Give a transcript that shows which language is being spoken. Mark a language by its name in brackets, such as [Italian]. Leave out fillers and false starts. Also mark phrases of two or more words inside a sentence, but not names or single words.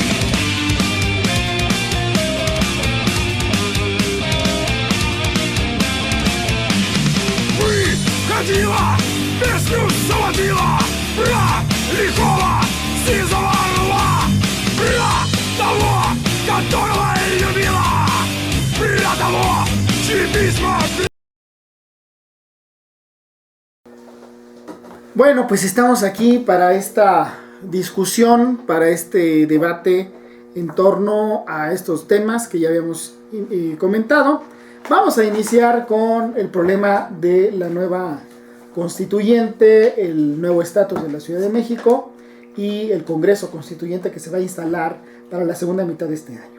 [Russian] Выходила, песню заводила про лихого сизого орла, про того, которого любила, для того, чьи письма... [Spanish] Bueno, pues estamos aquí para esta discusión, para este debate en torno a estos temas que ya habíamos comentado. Vamos a iniciar con el problema de la nueva constituyente, el nuevo estatus de la Ciudad de México y el Congreso Constituyente que se va a instalar para la segunda mitad de este año.